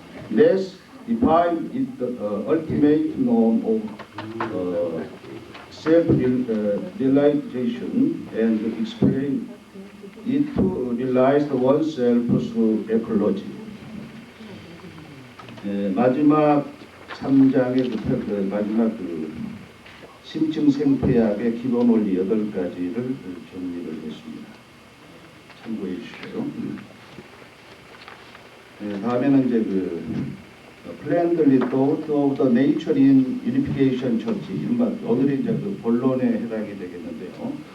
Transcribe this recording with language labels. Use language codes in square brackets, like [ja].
[en] Let's define it the ultimate norm of self-realization and explain it to realize oneself through ecology. [ko] 마지막 3장의 마지막 심층 생태학의 기본 원리 8가지를 정리를 했습니다. 참고해 주시고요. 다음에는 이제 [en] friendly thought of the nature in unification church, [ko] 이른바 오늘의 이제 본론에 해당이 되겠는데요.